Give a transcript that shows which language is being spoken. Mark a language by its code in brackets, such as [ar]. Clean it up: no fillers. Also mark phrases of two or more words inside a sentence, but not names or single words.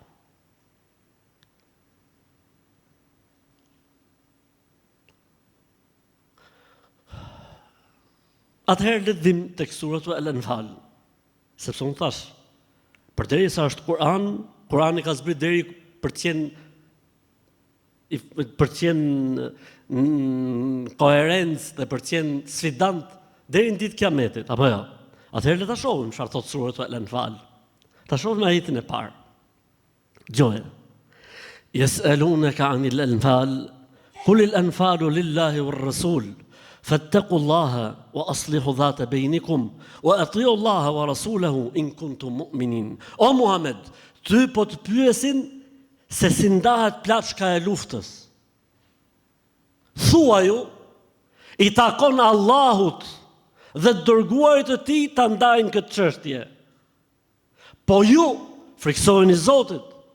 [sq] Atëherë le të vim tek suratu Al-Anfal, sepse unë thash, përderisa është Kur'an, Kur'ani ka zbrit deri për të qenë koherencë dhe për të qenë sfidant deri në ditë Kiametit, apo jo? Atëherë le ta shohim çfarë thot suratu Al-Anfal. Ta shohim ajetin e parë. Gjoje. [ar] يسألونك عن الأنفال قل الأنفال لله والرسول. فاتقوا الله وأصلحوا ذات بينكم وأطيعوا الله ورسوله إن كنتم مؤمنين. [sq] O Muhammed, ty po të pyesin se si ndahet plaçka e luftës. Thua ju, i takon Allahut dhe të dërguarit të tij ta ndajnë këtë çështje. Po ju friksojeni Zotit.